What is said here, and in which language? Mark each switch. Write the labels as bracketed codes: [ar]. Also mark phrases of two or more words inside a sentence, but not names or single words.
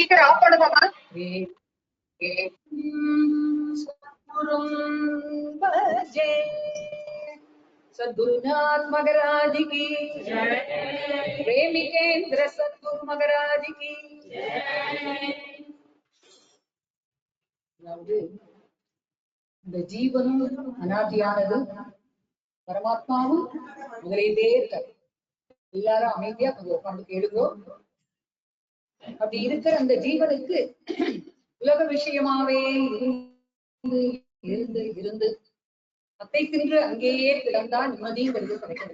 [hi] सद्गुरुनाथ महाराज की जय, प्रेमिकेंद्र सद्गुरु महाराज की [ta] இந்த ஜீவனும் அனாதியானது, பரமாத்மாவும் முதலிலே இருக்காரு. எல்லாரும் அமைதியா கொஞ்சம் உட்கார்ந்து கேளுங்கோ. அப்படி இருக்கிற அந்த ஜீவனுக்கு உலக விஷயமாவே இருந்து இருந்து அத்தை தின்று அங்கேயே கிடந்தா நிம்மதிங்கிறது கிடைக்கணும்.